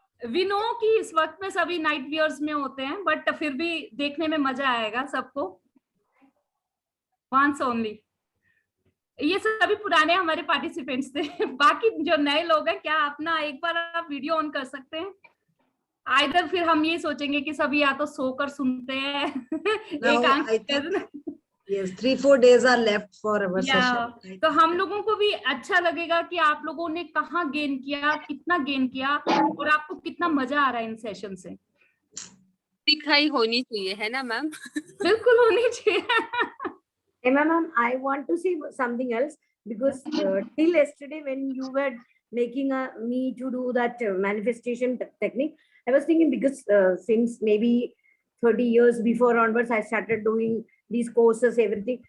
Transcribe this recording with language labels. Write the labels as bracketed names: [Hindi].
[English] we know [Hindi] कि इस वक्त में सभी नाइट वियर्स में होते हैं, बट फिर भी देखने में मजा आएगा सबको। [English] Once only. [Hindi] ये सभी पुराने हमारे पार्टिसिपेंट्स थे। बाकी जो नए लोग हैं, क्या अपना एक बार आप वीडियो ऑन कर सकते हैं? आइदर फिर हम ये सोचेंगे कि सभी या तो सोकर सुनते हैं। एक आंख [English] Yes, 3-4 days are left for our session. [Hindi] तो हम लोगों को भी अच्छा लगेगा कि आप लोगों ने कहाँ गेन किया, कितना गेन किया, और आपको कितना मजा आ रहा है इन सेशन से। दिखाई होनी चाहिए, है ना मैम? बिल्कुल होनी चाहिए। [English] Hey, ma'am, I want to say something else, because till yesterday when you were making me to do that manifestation technique, I was thinking, because since maybe 30 years before onwards, I started doing these courses, everything.